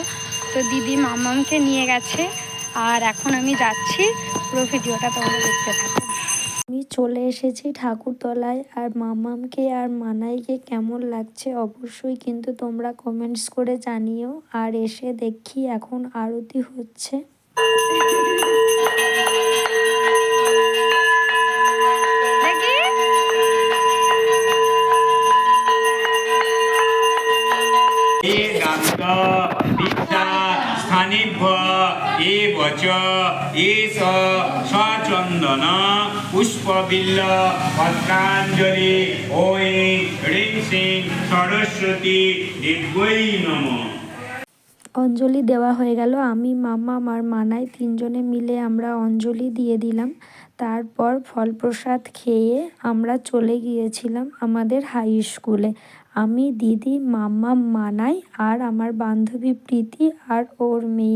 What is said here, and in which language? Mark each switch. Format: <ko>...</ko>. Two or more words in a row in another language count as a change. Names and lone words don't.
<bn>তো দিদি মামামকে নিয়ে গেছে আর এখন আমি যাচ্ছি। পুরো ভিডিওটা তোমরা দেখতে থাকো। আমি চলে এসেছি ঠাকুরতলায়, আর মামামকে আর মানাইকে কেমন লাগছে অবশ্যই কিন্তু তোমরা কমেন্টস করে জানিও। আর এসে দেখি এখন আরতি হচ্ছে।</bn> <sa>वेदान्त विद्या स्थानिभ्य एवच एष सचन्दन पुष्पबिल्ल पत्राञ्जलि ओं ह्रीं श्रीं सरस्वती देव्यै नमः।</sa> <bn>অঞ্জলি দেওয়া হয়ে গেল। আমি মামা আর মানাই তিনজনে মিলে আমরা অঞ্জলি দিয়ে দিলাম। তারপর ফল প্রসাদ খেয়ে আমরা চলে গিয়েছিলাম আমাদের হাই স্কুলে। আমি, দিদি, মামা, মানাই আর আমার বান্ধবী প্রীতি আর ওর মেয়ে।</bn>